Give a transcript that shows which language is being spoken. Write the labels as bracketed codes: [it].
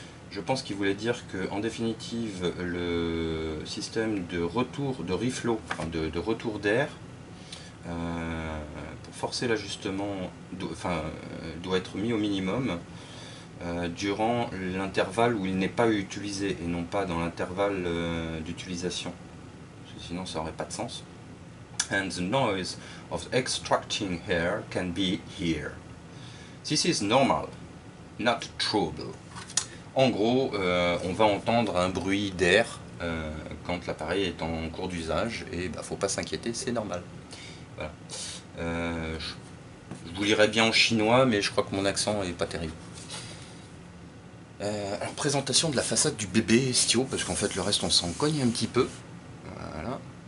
[fr] Je pense qu'ils voulaient dire que, en définitive, le système de retour de reflow, enfin de retour d'air, pour forcer l'ajustement, doit être mis au minimum durant l'intervalle où il n'est pas utilisé et non pas dans l'intervalle d'utilisation. Sinon ça n'aurait pas de sens. [en] And the noise of extracting air can be here. This is normal, not trouble. [fr] En gros, on va entendre un bruit d'air quand l'appareil est en cours d'usage et bah, faut pas s'inquiéter, c'est normal. Voilà. Je vous lirai bien en chinois, mais je crois que mon accent est pas terrible. Alors, présentation de la façade du bébé Estio, parce qu'en fait le reste on s'en cogne un petit peu. Voilà.